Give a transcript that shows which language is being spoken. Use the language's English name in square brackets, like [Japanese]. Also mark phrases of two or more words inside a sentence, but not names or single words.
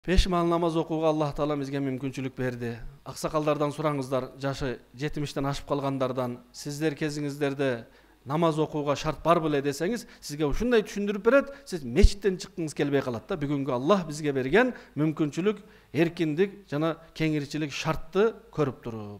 [Kyrgyz] Беш маал намаз окууга Аллах Таала бизге мүмкүнчүлүк берди. Аксакалдардан сураңыздар, жашы 70-тен ашып калгандардан, сиздер кезиңиздерде намаз окууга шарт бар беле десеңиз, сизге ушундай түшүндүрүп берет, сиз мечиттен чыккыңыз келбей калат да. Бүгүнгү Аллах бизге берген мүмкүнчүлүк, эркиндик жана кеңирчилик шартты көрүп туруп.